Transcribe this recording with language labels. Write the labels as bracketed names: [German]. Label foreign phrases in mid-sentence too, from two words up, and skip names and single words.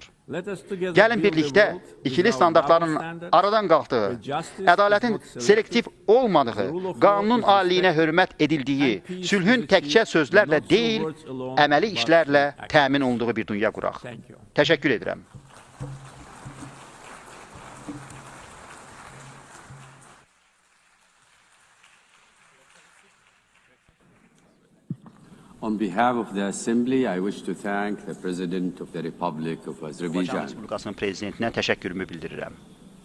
[Azerbaijani] Gəlin birlikdə ikili standartların aradan qalxdığı, ədalətin selektiv olmadığı, qanunun aliliyinə hörmət edildiyi, sülhün təkcə sözlərlə deyil, əməli işlərlə təmin olunduğu bir dünya quraq. Təşəkkür edirəm. [English] On behalf of the Assembly, I wish to thank the President of the Republic of Azerbaijan. [Azerbaijani] Azərbaycan Respublikasının prezidentinə təşəkkürümü bildirirəm.